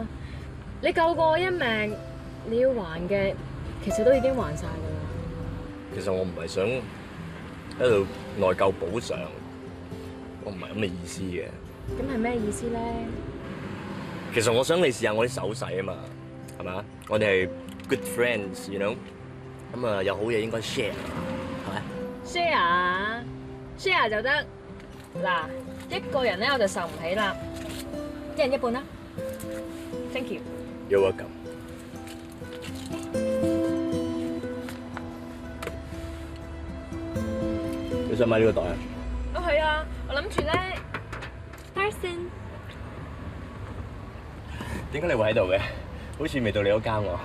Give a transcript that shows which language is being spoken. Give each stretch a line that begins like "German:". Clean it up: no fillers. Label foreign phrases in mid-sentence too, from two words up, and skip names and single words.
Cantonese: 你救過我一命，你要還嘅其實都已經還晒㗎啦。其實我唔係想喺度內疚補償，我唔係咁嘅意思嘅。咁係咩意思咧？其實我想你試下我啲手勢啊嘛，係咪啊？我哋係
English: good friends，you know？
Cantonese: 咁啊，有好嘢應該 share， 係咪？share 就得。嗱，一個人咧我就受唔起啦，一人一半啦。
English: Thank you。 You're welcome。
Cantonese: 你想買呢個袋啊？哦，係啊，我諗住咧 ，Carson。點解你會喺度嘅？好似未到你嗰間喎。